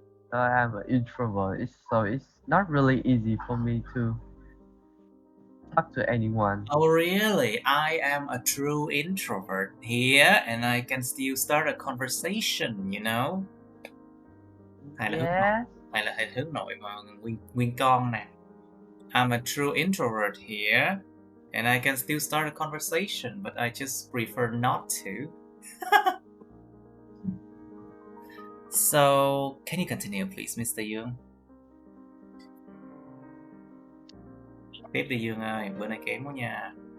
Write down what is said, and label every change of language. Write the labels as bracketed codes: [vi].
[en] So I'm an introvert, so it's not really easy for me to talk to anyone. Oh, really? I am a true introvert here, and I can still start a conversation, you know? [vi] Hay là thầy hướng nội mà nguyên con nè. [en] I'm a true introvert here, and I can still start a conversation, but I just prefer not to. So, can you continue, please, Mr. Young? [vi] Tiếp đi Dương ơi, bữa nay kém quá nha.